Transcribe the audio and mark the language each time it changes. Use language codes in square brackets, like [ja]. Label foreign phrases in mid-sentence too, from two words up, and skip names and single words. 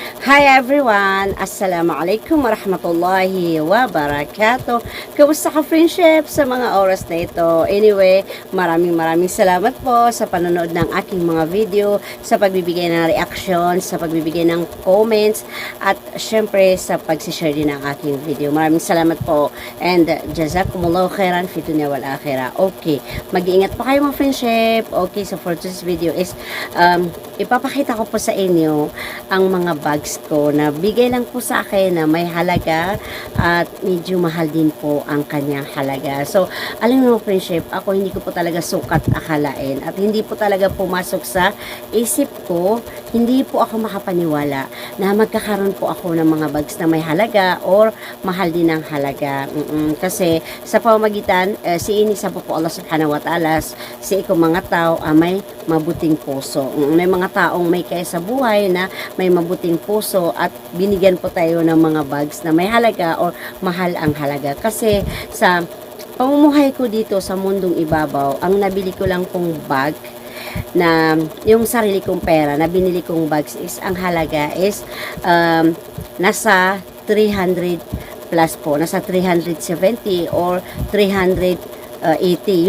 [en] Hi everyone! [ar] السلام عليكم ورحمة الله وبركاته. [tl] Kamusta ka friendship sa mga oras na ito? Anyway, maraming salamat po sa panonood ng aking mga video, sa pagbibigay ng reaction, sa pagbibigay ng comments, at syempre sa pagsishare din ng aking video. Maraming salamat po and [ar] جزاكم الله خيرا في الدنيا والآخرة. [tl] Okay, mag-iingat po kayo mga friendship. Okay, [en] so for today's video [tl] is ipapakita ko po sa inyo ang mga bags ko na bigay lang po sa akin na may halaga at medyo mahal din po ang kanyang halaga. So, alam mo friendship, ako hindi ko po talaga sukat akalain at hindi po talaga pumasok sa isip ko, hindi po ako makapaniwala na magkakaroon po ako ng mga bags na may halaga or mahal din ang halaga. Kasi sa pamamagitan, si ini sa po Allah [ar] سبحانه وتعالى, [tl] si ikaw mga tao may mabuting puso. May mga taong may kaya sa buhay na may mabuting puso at binigyan po tayo ng mga bags na may halaga or mahal ang halaga. Kasi sa pamumuhay ko dito sa mundong ibabaw, ang nabili ko lang pong bag na yung sarili kong pera na binili kong bags is ang halaga is nasa 300 plus po, nasa 370 or 380.